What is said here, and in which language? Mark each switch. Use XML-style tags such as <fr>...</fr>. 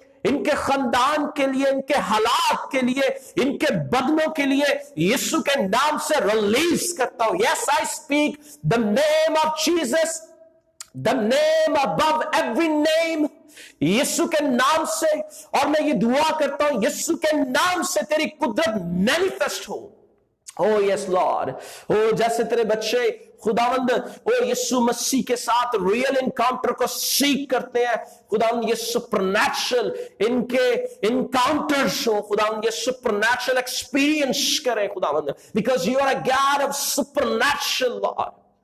<ur>ان کے خاندان کے لیے, ان کے حالات کے لیے, ان کے بدنوں کے لیے یسوع کے نام سے ریلیز کرتا ہوں.</ur> <en>Yes, I speak the name of Jesus, the name above every name,</en> <ur>یسوع کے نام سے. اور میں یہ دعا کرتا ہوں یسوع کے نام سے تیری قدرت مینیفیسٹ ہو.</ur> <en>Oh yes Lord,</en> <ur>جیسے تیرے بچے خداوند یسوع مسیح کے ساتھ ریئل انکاؤنٹر کو سیکھ کرتے ہیں, خداوند یہ سپر نیچرل ان کے انکاؤنٹرز ہو, خداوند یہ سپر نیچرل ایکسپیرینس کریں خداوند,</ur> <en>because you are a God of supernatural, Lord.</en>